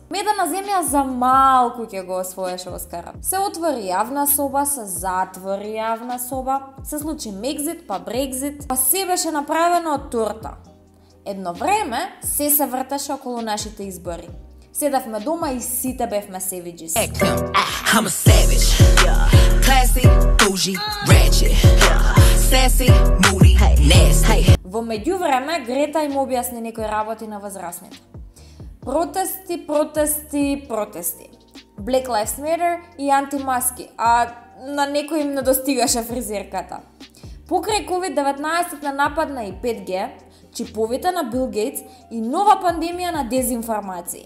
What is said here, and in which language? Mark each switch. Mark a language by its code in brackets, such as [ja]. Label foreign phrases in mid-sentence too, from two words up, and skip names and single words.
[mk] Медена земја за малку ќе го освоеше Оскарот. Се отвори јавна соба, се затвори јавна соба, се случи Мекзит, па Брекзит, па се беше направено од торта. Едно време се вртеше околу нашите избори. Седавме дома и сите бевме севиджис. [en] I'm a savage. Classy, bougie, ratchet. Sassy, moody, nasty. [mk] Во меѓувреме, Грета им објасни некои работи на возрастните. Протести, протести, протести. Black Lives Matter и антимаски, а на некои им не достигаше фризерката. Покрај COVID-19 на нападна и 5G, чиповите на Бил Гейтс и нова пандемија на дезинформации.